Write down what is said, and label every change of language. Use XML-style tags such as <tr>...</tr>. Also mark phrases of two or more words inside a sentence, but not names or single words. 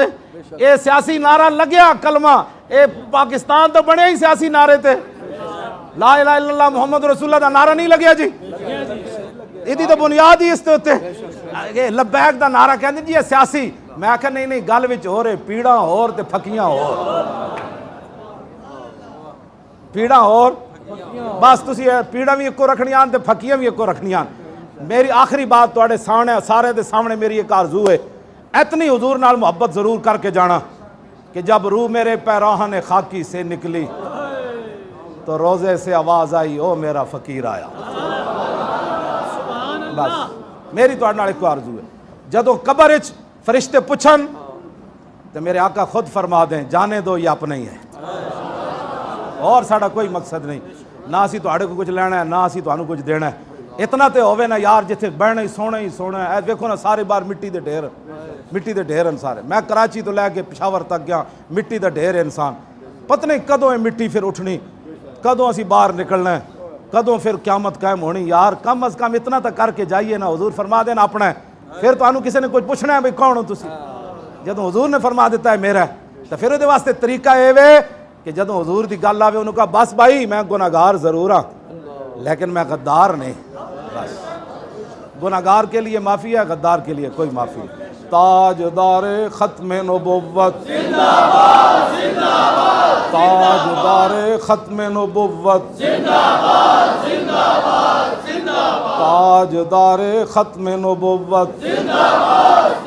<pa>اے سیاسی نعرہ لگیا کلمہ، اے پاکستان تو بنے ہی سیاسی نعرے تے، لا الہ الا اللہ محمد رسول اللہ دا نعرہ نہیں لگیا جی، ایدی تو بنیاد ہی اس تے ہوتے لبیک دا نعرہ کہندے جی یہ سیاسی، میں آکھا نہیں گل وچ ہو رہے پیڑاں ہور تے پھکیاں ہور، پیڑاں ہور بس تسی پیڑاں بھی ایکو رکھنیاں تے پھکیاں بھی ایکو رکھنیاں۔</pa> <ur>میری آخری بات</ur> <pa>تواڈے سامنے سارے دے سامنے</pa> <ur>میری ایک آرزو ہے، اتنی حضور نال محبت ضرور کر کے جانا کہ جب روح میرے پیراہن خاکی سے نکلی تو روزے سے آواز آئی او میرا فقیر آیا۔</ur> <pa>بس میری تو نال ایک آرزو ہے، جدو قبر وچ فرشتے پوچھن تو میرے آقا خود فرما دیں جانے دو یہ اپنا ہی ہے، اور ساڑا کوئی مقصد نہیں، نہ اسی تواڈے کو کچھ لینا ہے نہ اسی تانوں کچھ دینا ہے۔ اتنا تے ہووے نا یار جتھے بہنا ہی سونا ہے۔ دیکھو نا سارے بار مٹی دے ڈھیر ہیں سارے، میں کراچی تو لے کے پشاور تک گیا، مٹی دا ڈھیر ہے انسان، پتہ نہیں کدوں ہے مٹی پھر اٹھنی، کدوں اسی باہر نکلنا ہے، کدوں پھر قیامت قائم ہونی۔ یار کم از کم اتنا تک کر کے جائیے نا، حضور فرما دینا اپنا ہے، پھر تانوں کسی نے کچھ پوچھنا ہے بھئی کون ہو تسی، جدوں حضور نے فرما دیتا ہے میرا ہے تو پھر وہ واسطے طریقہ اے وے کہ جدوں حضور دی گل آوے انہوں کہا بس بھائی میں گناہگار ضرور ہاں لیکن میں غدار نہیں،</pa> <ur>بس گناہگار کے لیے معافی ہے، غدار کے لیے کوئی معافی نہیں۔ تاجدار ختم نبوت زندہ باد زندہ باد، تاجدار ختم نبوت زندہ باد زندہ باد زندہ باد، تاجدار ختم نبوت زندہ باد</ur>